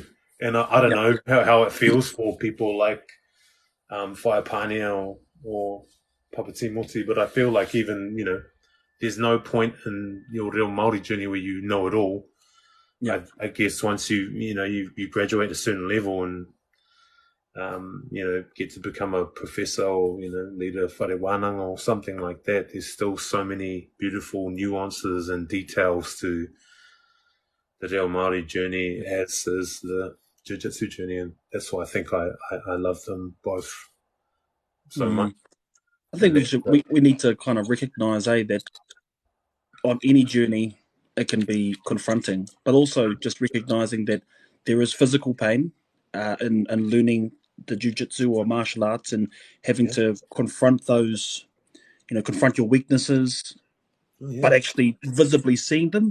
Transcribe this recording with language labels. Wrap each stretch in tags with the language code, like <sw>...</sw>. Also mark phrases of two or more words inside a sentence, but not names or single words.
<en>And I don't know how it feels for people like Whaepānea or Papati Moti, but I feel like even, there's no point in your real Māori journey where you know it all. Yeah. I guess once you graduate a certain level and get to become a professor or leader of</en> <mi>whare wānanga</mi> <en>or something like that, there's still so many beautiful nuances and details to the Reo Māori journey as is the Jiu-Jitsu journey, and that's why I think I love them both so much. I think we need to kind of recognise, that on any journey it can be confronting, but also just recognising that there is physical pain in learning the jiu-jitsu or martial arts and having to confront those, confront your weaknesses, but actually visibly seeing them.</en>